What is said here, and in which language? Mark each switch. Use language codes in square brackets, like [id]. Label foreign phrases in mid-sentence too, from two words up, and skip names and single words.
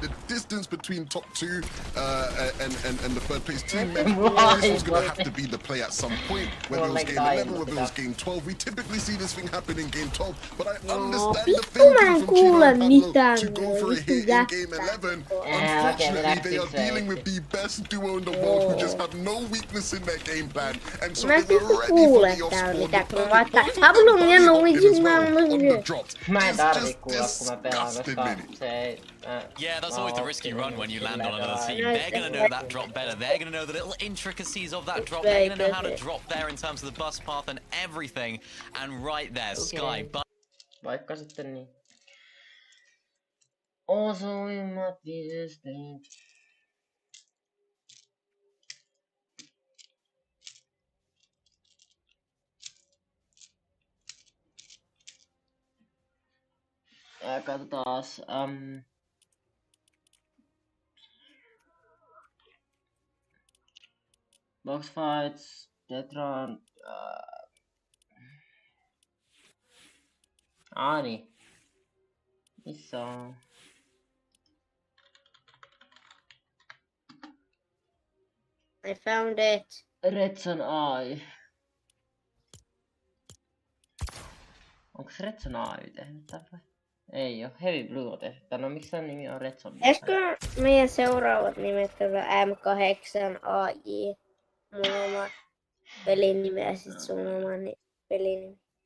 [en] The distance between top two and the third place team meant this was going to have to be the play at some point, whether it was game 11, whether it was game 12. We typically see this thing happen in game 12, but I understand the thinking from Chino and Pablo to go for a hit in game 11. Unfortunately, they are dealing with the best duo in the world who just have no weakness in their game plan, and so [fi] Mä [en] they [fi] en [en] were [fi] pysty [en] ready for [fi] kuulee [en] the [fi] täällä [en] off-spawn. [fi] mitä kun vaikka Hablum ja Luigi [en] On the drops. [fi] Mä en [en] It's [fi] tarvii [en] just [fi] kuulla, kun mä pelaan, [en] disgusting, [fi] koska [en] Mini. [fi] se ei... [en] Yeah, that's always the risky run when you land on another team. [fi] No, [en] They're going to know that drop better. They're going to know the little intricacies of that drop. They're going to know how to drop there in terms of the bus path and everything. And right there, Sky. [fi] Vaikka sitten niin. Osuimmat viestit. Katsotaas. [en] Box fights, Tetron. [fi] Niin. Missä on? [en] I found it. Retson AI. [fi] Onks Retson AI tehnyt tän vai? Ei oo. Heavy Blue on tehnyt tän. No miksi tän nimi on Retson? Eikö meidän seuraavat nimet olla M8 AI? Mun oma pelinimi ja sit sun oma pelinimi.